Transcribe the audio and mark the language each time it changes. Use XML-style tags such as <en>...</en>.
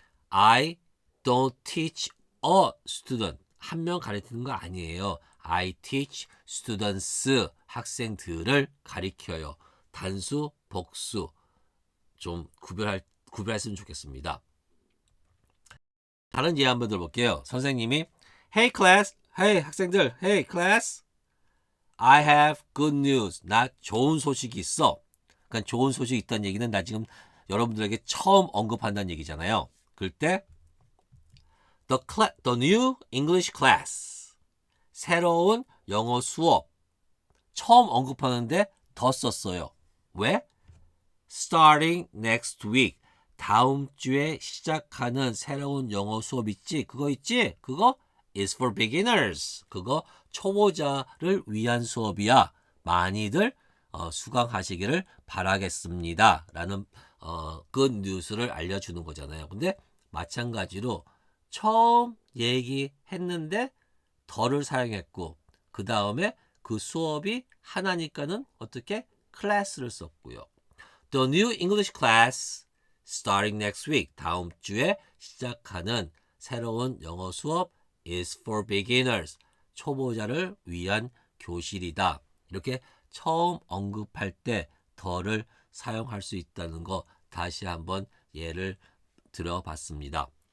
<en>I don't teach a student.</en> <ko>한 명 가르치는 거 아니에요.</ko> <en>I teach students.</en> <ko>학생들을 가르쳐요. 단수, 복수 좀 구별했으면 좋겠습니다. 다른 예 한번 들어볼게요. 선생님이</ko> <en>Hey class, Hey 학생들, Hey class, I have good news.</en> <ko>나 좋은 소식이 있어. 그러니까 좋은 소식이 있다는 얘기는 나 지금 여러분들에게 처음 언급한다는 얘기잖아요. 그럴 때</ko> <en>the new English class.</en> <ko>새로운 영어 수업. 처음 언급하는데 더 썼어요. 왜?</ko> <en>Starting next week.</en> <ko>다음 주에 시작하는 새로운 영어 수업 있지? 그거 있지? 그거</ko> <en>is for beginners.</en> <ko>그거 초보자를 위한 수업이야. 많이들 수강하시기를 바라겠습니다. 라는 good news를 알려주는 거잖아요. 근데 마찬가지로 처음 얘기했는데 더를 사용했고 그 다음에 그 수업이 하나니까는 어떻게? 클래스를 썼고요.</ko> <en>The new English class starting next week.</en> <ko>다음 주에 시작하는 새로운 영어 수업</ko> <en>is for beginners.</en> <ko>초보자를 위한 교실이다. 이렇게 처음 언급할 때 더를 사용할 수 있다는 거 다시 한번 예를 들어봤습니다.</ko>